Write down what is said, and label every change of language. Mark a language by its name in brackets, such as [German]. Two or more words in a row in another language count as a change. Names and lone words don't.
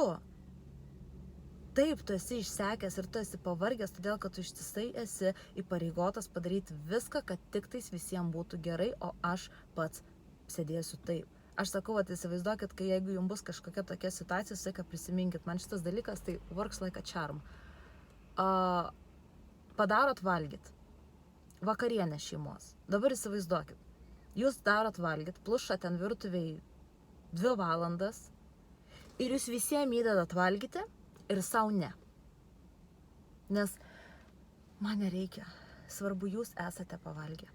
[Lithuanian] Taip, tu esi išsekęs ir tu esi pavargęs, todėl kad tu ištisai esi įpareigotas padaryti viską, kad tik tais visiems būtų gerai, o aš pats sėdėsiu taip. Aš sakau, įsivaizduokit, kai jeigu jums bus kažkokia tokia situacija, visą prisiminkit, man šitas dalykas tai [English] works like a charm. [Lithuanian] Padarot valgyt, vakarienę šeimos. Dabar įsivaizduokit, jūs darot valgyt, plušat ten virtuviai 2 valandas ir jūs visiems įdedat valgyti ir savo ne. Nes man nereikia, svarbu jūs esate pavalgę.